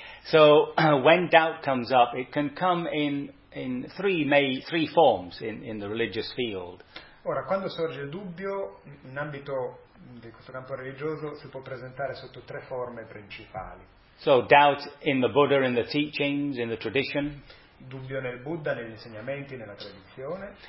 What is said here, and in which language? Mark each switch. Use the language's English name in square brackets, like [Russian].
[English] So when doubt comes up, it can come in three forms in the religious field. [Italian] Ora, quando sorge il dubbio in ambito di questo campo religioso, si può presentare sotto tre forme principali. [English] So doubt in the Buddha, in the teachings, in the tradition. [Italian] Dubbio nel Buddha, negli insegnamenti, nella tradizione.